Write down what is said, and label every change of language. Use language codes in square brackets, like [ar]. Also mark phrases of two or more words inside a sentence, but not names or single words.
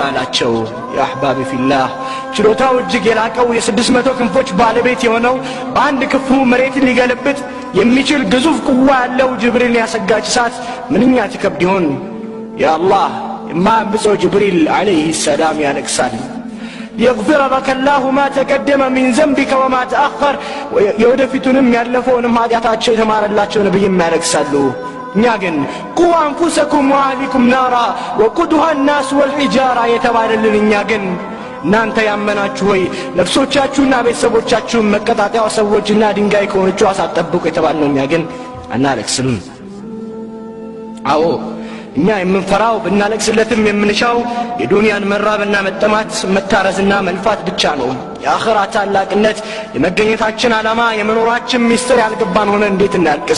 [am] አላቸው [ar] يا أحبابي في الله [am] ችሎታው እጅግ የላቀው የ600 ክንፎች ባለቤት የሆነው በአንድ ክፉ መሬትን ሊገለብጥ የሚችል ግዙፍ ቁዋ ያለው ጅብሪል ያሰጋች እሳት ምንኛ ትከብድ ይሆን ያ አላህ የማያብጸው ጅብሪል [ar] عليه السلام [am] ያለቅሳል [ar] يغفر لك الله ما تقدم من ذنبك وما تأخر [am] የወደፊቱንም ያለፈውንም ኃጢአታቸው የተማረላቸው ነብይም ያለቅሳሉ እኛ ግን [ar] قوا أنفسكم وأهليكم نارا وقودها الناس والحجاره [am] የተባለልን እኛ ግን እናንተ ያመናችሁ ሆይ ነፍሶቻችሁና ቤተሰቦቻችሁን መቀጣጣያው ሰዎችና ድንጋይ ከሆነቹ አሳጠብቁ የተባልነው እኛ ግን አናለቅስም አዎ እኛ የምንፈራው ብናለቅስለትም የምንሻው የዱንያን መራብና መጠማት መታረዝና መልፋት ብቻ ነው የአኺራ ታላቅነት የመገኘታችን ዓላማ የመኖራችን ሚስጥር ያልገባን ሆነ እንዴት እናልቅስ